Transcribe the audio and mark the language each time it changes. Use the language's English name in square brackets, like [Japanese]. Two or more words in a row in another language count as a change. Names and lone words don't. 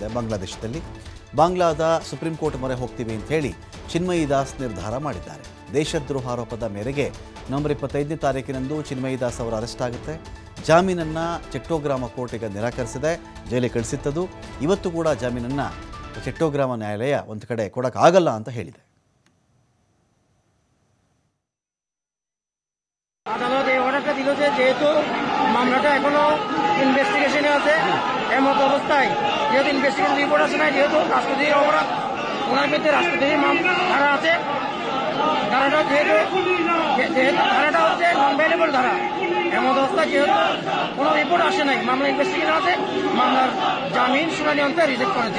[Kannada] ಬಾಂಗ್ಲಾದ ಸುಪ್ರೀಂ ಕೋರ್ಟ್ ಮೊರೆ ಹೋಗ್ತೀವಿ ಅಂತ ಹೇಳಿ ಚಿನ್ಮಯಿ ದಾಸ್ ನಿರ್ಧಾರ ಮಾಡಿದ್ದಾರೆ. ದೇಶದ್ರೋಹ ಆರೋಪದ ಮೇರೆಗೆ ನವೆಂಬರ್ 25ನೇ ತಾರೀಕಿನಂದು ಚಿನ್ಮಯಿ ದಾಸ್ ಅವರ ಅರೆಸ್ಟ್ ಆಗುತ್ತೆ. ಜಾಮೀನನ್ನು ಚಟ್ಟೋಗ್ರಾಮ ಕೋರ್ಟಿಗೆ ನಿರಾಕರಿಸಿದೆ, ಜೈಲಿಗೆ ಕಳಿಸಿತ್ತದು. ಇವತ್ತು ಕೂಡ ಜಾಮೀನನ್ನು ಚಟ್ಟೋಗ್ರಾಮ ನ್ಯಾಯಾಲಯ ಒಂದು ಕಡೆ ಕೊಡೋಕ್ಕಾಗಲ್ಲ ಅಂತ ಹೇಳಿದೆ. [Bangla] আদালত এই অর্ডারটা দিল যে যেহেতু মামলাটা এখনো ইনভেস্টিগেশনে আছে, এমত অবস্থায় যেহেতু [English] investigation report [Bangla] আছে না, যেহেতু রাষ্ট্রদ্রোহী অপরাধ ওনার বিরুদ্ধে রাষ্ট্রদ্রোহী ধারা আছে, ধারাটা যেহেতু ধারাটা হচ্ছে [English] non variable [Bangla] ধারা, এমত অবস্থায় যেহেতু কোনো রিপোর্ট আসে নাই, মামলা ইনভেস্টিগেশন আছে, মামলার জামিন শুনানি অন্তে রিজেক্ট করেছেন।